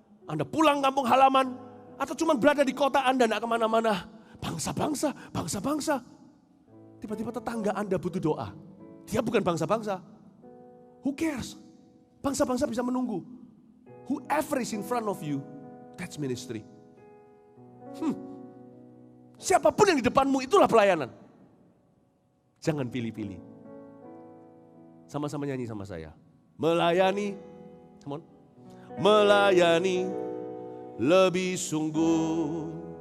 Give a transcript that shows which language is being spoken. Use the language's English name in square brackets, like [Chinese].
[Indonesian] Anda pulang kampung halaman, atau cuma berada di kota Anda, tidak kemana-mana. Bangsa-bangsa. Tiba-tiba tetangga Anda butuh doa. Dia bukan bangsa-bangsa. [English] Who cares? [Indonesian] Bangsa-bangsa bisa menunggu. [English] Whoever is in front of you, that's ministry. [Indonesian] Siapapun yang di depanmu itulah pelayanan. Jangan pilih-pilih. Sama-sama nyanyi sama saya. Melayani, [English] come on. [Indonesian] Melayani lebih sungguh.